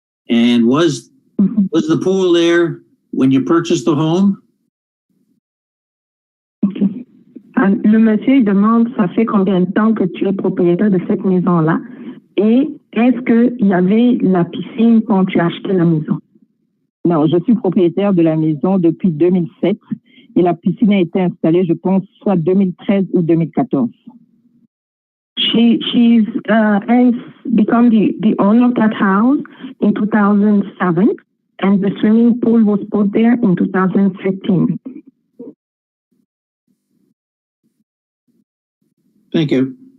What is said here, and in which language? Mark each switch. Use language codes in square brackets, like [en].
[en] And was the pool there when you purchased the home? Okay. [fr] Le monsieur demande, ça fait combien de temps que tu es propriétaire de cette maison-là? Et est-ce qu'il y avait la piscine quand tu as acheté la maison? Non, je suis propriétaire de la maison depuis 2007 et la piscine a été installée, je pense, soit 2013 ou 2014. [en] She's become the owner of that house in 2007 and the swimming pool was put there in 2015. Thank you.